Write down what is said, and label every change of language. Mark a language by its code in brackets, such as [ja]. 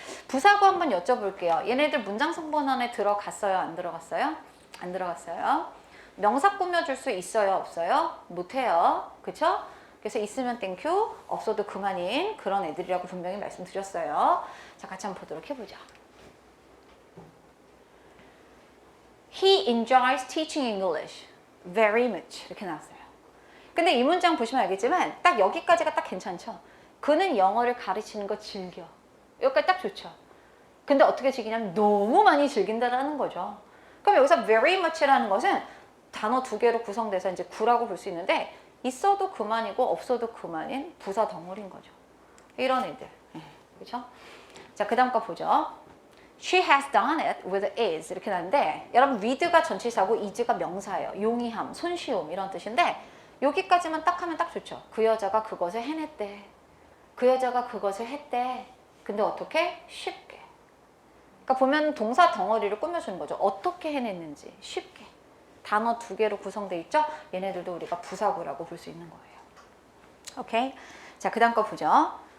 [ko] 부사구 한번 여쭤볼게요. 얘네들 문장 성분 안에 들어갔어요? 안 들어갔어요? 안 들어갔어요. 명사 꾸며줄 수 있어요? 없어요? 못해요. 그쵸? 그래서 있으면 땡큐, 없어도 그만인 그런 애들이라고 분명히 말씀드렸어요. 자, 같이 한번 보도록 해보죠. [en] He enjoys teaching English very much. [ko] 이렇게 나왔어요. 근데 이 문장 보시면 알겠지만 딱 여기까지가 딱 괜찮죠? 그는 영어를 가르치는 거 즐겨. 여기까지 딱 좋죠? 근데 어떻게 즐기냐면 너무 많이 즐긴다라는 거죠. 그럼 여기서 very much라는 것은 단어 두 개로 구성돼서 이제 구라고 볼 수 있는데 있어도 그만이고 없어도 그만인 부사 덩어리인 거죠. 이런 애들. 그렇죠? 자, 그 다음 거 보죠. [en] She has done it with is [ko] 이렇게 나는데 여러분 with가 전치사고 is가 명사예요. 용이함, 손쉬움 이런 뜻인데 여기까지만 딱 하면 딱 좋죠. 그 여자가 그것을 해냈대. 그 여자가 그것을 했대. 근데 어떻게? 쉽게. 그러니까 보면 동사 덩어리를 꾸며주는 거죠. 어떻게 해냈는지 쉽게. 단어 두 개로 구성되어 있죠? 얘네들도 우리가 부사구라고 볼 수 있는 거예요. 오케이? 자, 그 다음 거 보죠.